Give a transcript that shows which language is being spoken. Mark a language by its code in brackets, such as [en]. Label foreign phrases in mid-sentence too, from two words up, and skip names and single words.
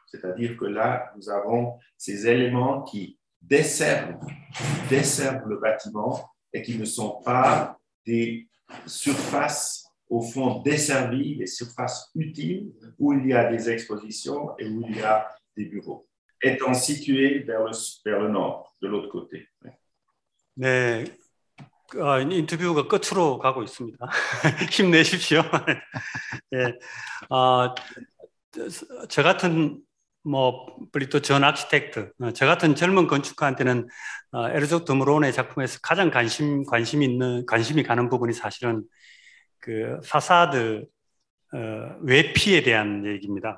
[fr] C'est-à-dire que là, nous avons ces éléments qui desservent le bâtiment et qui ne sont pas des surfaces au fond desservies, des surfaces utiles où il y a des expositions et où il y a des bureaux, étant situés vers le nord, de l'autre côté. [ko] 네, 인터뷰가 끝으로 가고 있습니다. 힘내십시오. 예, 저 같은 브리또 전 아키텍트, 저 같은 젊은 건축가한테는 에르족 드무론의 작품에서 가장 관심이 가는 부분이 사실은 그 파사드 외피에 대한 얘기입니다.